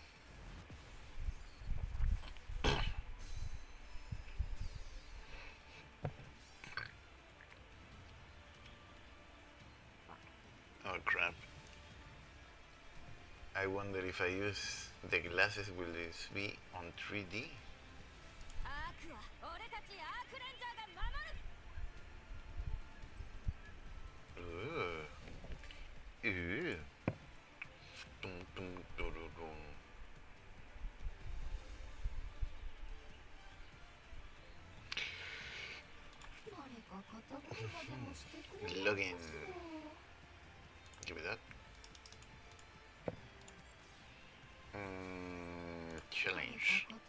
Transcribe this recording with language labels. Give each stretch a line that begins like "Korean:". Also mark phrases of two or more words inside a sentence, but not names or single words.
English: Oh crap. I wonder if I use the glasses, will this be on 3D?
Japanese: アークは俺たちアークレンジャーが守る。
English: Ooh. Ooh. Dum, dum, dum, dum. Login. Give me that. Challenge.